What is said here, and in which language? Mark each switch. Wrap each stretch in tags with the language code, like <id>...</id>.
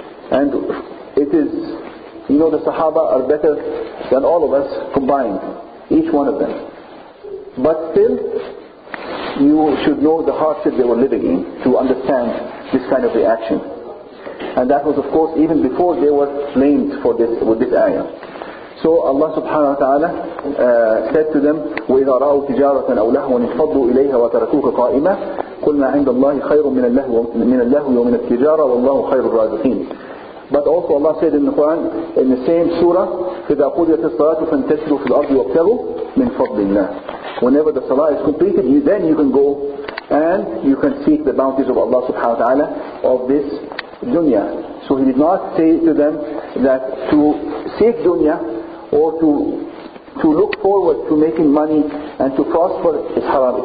<en>And it is, the Sahaba are better than all of us combined, each one of them. But still, you should know the hardship they were living in to understand this kind of reaction. And that was, of course, even before they were blamed for this, with this ayah. So Allah subhanahu wa ta'ala said to them,</en> <ar>وَإِذَا رَأَوْا تِجَارَةً أَوْ لَهْوًا انفَضُّوا إِلَيْهَا وَتَرَكُوكَ قَائِمًا قُلْنَا عِنْدَ اللَّهِ خَيْرٌ مِنَ اللَّهْوِ وَمِنَ التِّجَارَةِ وَاللَّهُ خَيْرُ الرَّازِقِينَ.</ar> <en>But also Allah said in the Quran, in the same surah,</en> <ar>فَإِذَا قُضِيَتِ الصَّلَاةُ فَانْتَشِرُوا فِي الْأَرْضِ وَابْتَغُوا مِنْ فَضْلِ اللَّهِ.</ar> <en>Whenever the salah is completed, then you can go and you can seek the bounties of Allah subhanahu wa ta'ala of this dunya. So He did not say to them that to seek dunya or to look forward to making money and to prosper is haram.</en>